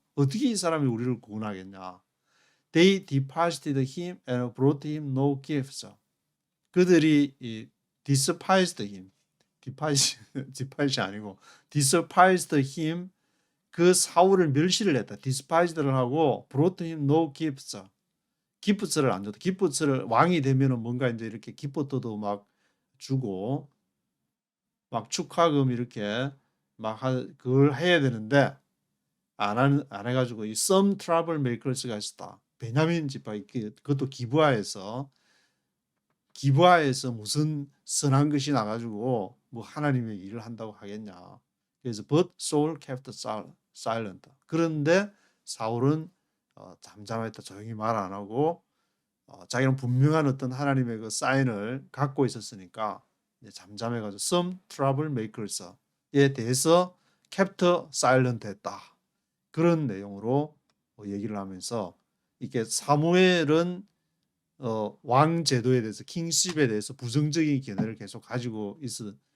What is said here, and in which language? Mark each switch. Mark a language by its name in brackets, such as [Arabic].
[Korean] 어떻게 이 사람이 우리를 구원하겠냐? [English] They departed him and brought him no gifts. [Korean] 그들이 [English] despised him. [Korean] despised 아니고 [English] despised him [Korean] 그 사울을 멸시를 했다. despised를 하고 [English] brought him no gifts. [Korean] 기프트를 안 줬다. 기프트를 왕이 되면은 뭔가 이제 이렇게 기프트도 막 주고 막 축하금 이렇게 막 그걸 해야 되는데 안 해가지고 이 [English] some troublemakers [Korean] 가 있었다. 베냐민 지파 그것도 기브아에서 무슨 선한 것이 나가지고 뭐 하나님의 일을 한다고 하겠냐. 그래서 [English] but Saul kept silent. [Korean] 그런데 사울은 잠잠했다. 조용히 말 안 하고 자기는 분명한 어떤 하나님의 그 사인을 갖고 있었으니까 이제 잠잠해가지고 [English] some troublemakers [Korean] 에 대해서 [English] kept silent [Korean] 했다. 그런 내용으로 얘기를 하면서 이게 사무엘은 왕 제도에 대해서 킹십에 대해서 부정적인 견해를 계속 가지고 있어.